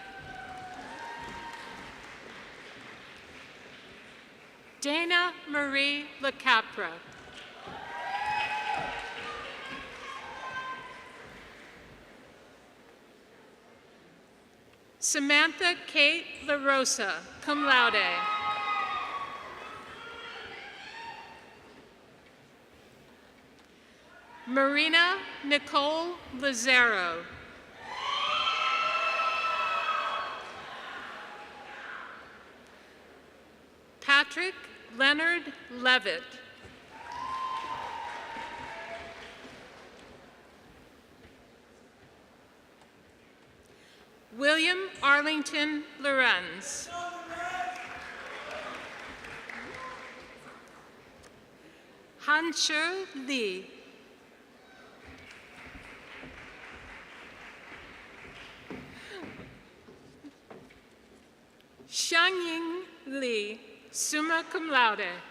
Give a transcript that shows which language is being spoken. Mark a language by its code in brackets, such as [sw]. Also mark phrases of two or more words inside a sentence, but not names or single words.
[en] Dana Marie LeCapra. Samantha Kate LaRosa, [la] cum laude. [en] Marina Nicole Lazaro. Patrick Leonard Levitt. William Arlington Lorenz. Hanshi Li. Xiangying Li, [la] summa cum laude.